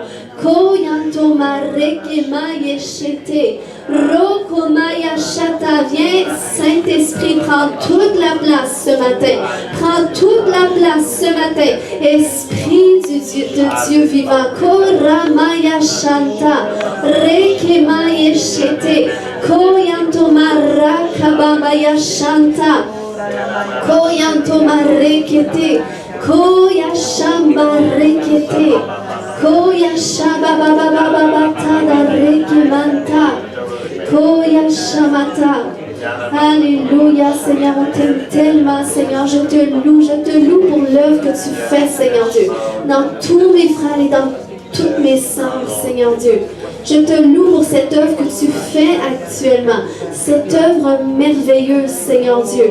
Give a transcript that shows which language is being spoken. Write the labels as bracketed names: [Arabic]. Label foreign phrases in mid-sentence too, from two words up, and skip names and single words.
[French] Koyantomareke Shete, Rokomaya Shata. Viens, Saint-Esprit, prends toute la place ce matin. Prends toute la place ce matin. Esprit de Dieu vivant. Koramaya Shanta, Rekemaya Shete, Koyantomarakababaya Shanta, Koyantomarekete, Koyashambarekete, Koyashabababababatada rekemanta, Koyashamata. Alléluia, Seigneur, on t'aime tellement, Seigneur. Je te loue pour l'œuvre que tu fais, Seigneur Dieu, dans tous mes frères et dans toutes mes sœurs, Seigneur Dieu. Je te loue pour cette œuvre que tu fais actuellement, cette œuvre merveilleuse, Seigneur Dieu.